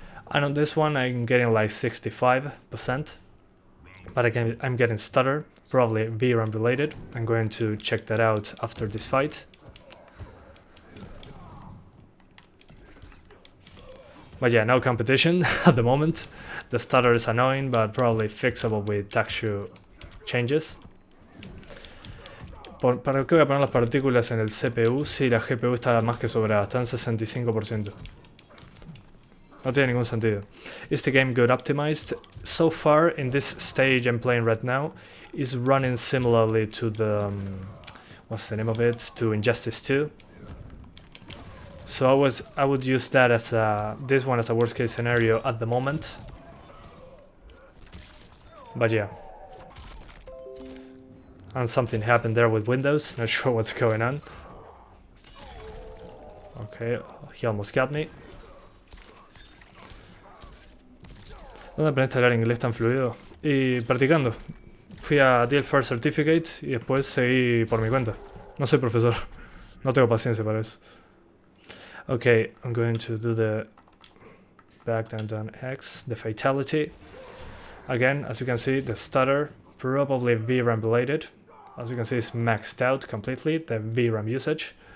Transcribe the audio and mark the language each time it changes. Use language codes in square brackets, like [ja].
[en] And on this one, I'm getting like 65%. But again, I'm getting stutter, probably VRAM related. I'm going to check that out after this fight. But yeah, no competition at the moment. The stutter is annoying, but probably fixable with texture changes. [es] ¿Para qué voy a poner las partículas en el CPU si la GPU está más que sobrada? Está en 65%. No tiene ningún sentido. [en] Is the game good optimized? So far, in this stage I'm playing right now, is running similarly to the... what's the name of it? To Injustice 2. So I would use that as this one as a worst case scenario at the moment. But yeah. And something happened there with Windows, not sure what's going on. Okay, he almost got me. [es] ¿Dónde aprendiste a hablar inglés tan fluido? Y practicando. Fui a DL4 Certificate y después seguí por mi cuenta. No soy profesor. No tengo paciencia para eso. [en] Okay, I'm going to do the back down X, the fatality. Again, as you can see, the stutter, probably VRAM related. As you can see, it's maxed out completely, the VRAM usage.